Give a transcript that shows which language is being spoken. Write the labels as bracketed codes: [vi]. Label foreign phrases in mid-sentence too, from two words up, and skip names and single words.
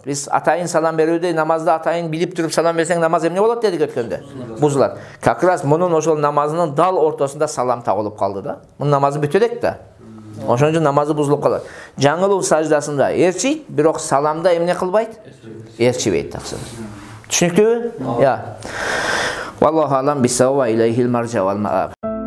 [ky] Биз атайын салам берүүдө намазда атайын билип туруп салам берсең намаз эмне болот дедик өткөндө? Бузулат. [ru] Как раз [ky] мунун ошол намазынын дал ортосунда салам тагылып калды да. Мунун намазы бүтө элек да. Ошон үчүн намазы бузулуп калат. Жаңылуу саждасында эрчийт, бирок саламда эмне кылбайт? Эрчибейт таксыр. Түшүнүктүүбү? [ar] والله أعلم بالصواب وإليه المرجع والمآب.